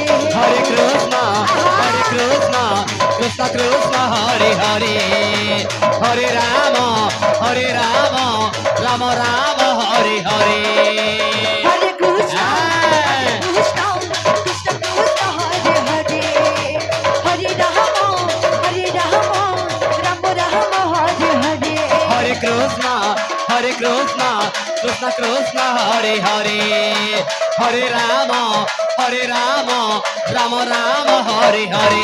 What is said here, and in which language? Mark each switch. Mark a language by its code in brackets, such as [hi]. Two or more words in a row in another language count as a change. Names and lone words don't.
[sa] হরে কৃষ্ণ কৃষ্ণ কৃষ্ণ হরে হরে হরে রাম রাম হরে হরে হরে কৃষ্ণ আহ। কৃষ্ণ কৃষ্ণ কৃষ্ণ হরে হরে হরে রাম রাম হরে হরে হরে কৃষ্ণ কৃষ্ণ কৃষ্ণ হরে হরে হরে রাম রাম হরে হরে